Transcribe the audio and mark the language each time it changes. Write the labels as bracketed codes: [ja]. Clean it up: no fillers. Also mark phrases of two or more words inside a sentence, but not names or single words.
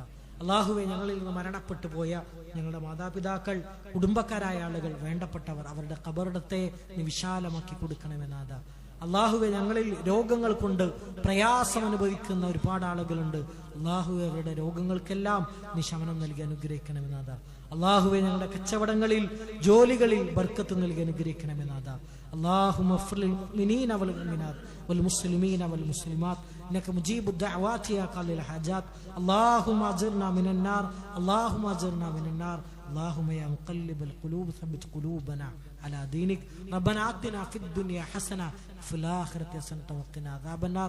[ml] അള്ളാഹുവെ, ഞങ്ങളിൽ നിന്ന് മരണപ്പെട്ടു പോയ ഞങ്ങളുടെ മാതാപിതാക്കൾ, കുടുംബക്കാരായ ആളുകൾ, വേണ്ടപ്പെട്ടവർ, അവരുടെ ഖബറിടത്തെ നീ വിശാലമാക്കി കൊടുക്കണമേ നാഥാ. അള്ളാഹുവെ, ഞങ്ങളിൽ രോഗങ്ങൾ കൊണ്ട് പ്രയാസം അനുഭവിക്കുന്ന ഒരുപാട് ആളുകളുണ്ട്. അള്ളാഹുവെ, അവരുടെ രോഗങ്ങൾക്കെല്ലാം നീ ശമനം നൽകി അനുഗ്രഹിക്കണമേ നാഥാ. അള്ളാഹുവെ, ഞങ്ങളുടെ കച്ചവടങ്ങളിൽ, ജോലികളിൽ ബർക്കത്ത് നൽകി അനുഗ്രഹിക്കണമേ നാഥാ. [ar] اللهم اغفر للمؤمنين والمؤمنات والمسلمين والمسلمات انك مجيب الدعوات يا قاضي الحاجات. اللهم اجرنا من النار، اللهم اجرنا من النار. اللهم يا مقلب القلوب ثبت قلوبنا على دينك. ربنا آتنا في الدنيا حسنة وفي الآخرة حسنة وقنا عذاب النار.